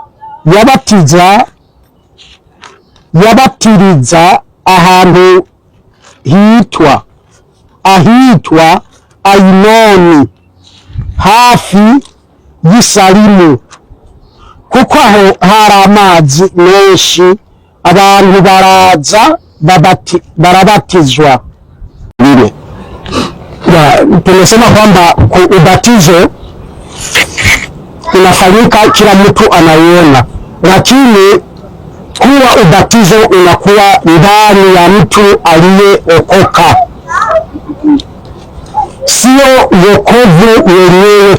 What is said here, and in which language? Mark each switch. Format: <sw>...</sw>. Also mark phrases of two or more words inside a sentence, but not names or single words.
<rn>yabatiriza ahantu ahitwa Ainoni hafi y'Isalimu, kuko aho hari amazi menshi, abantu baraza barabatizwa.</rn> <sw>Tumesema kwamba ubatizo unafanyika kila mtu anaiona, lakini kuwa ubatizo unakuwa ndani ya mtu aliyeokoka, sio wokovu wenyewe.</sw>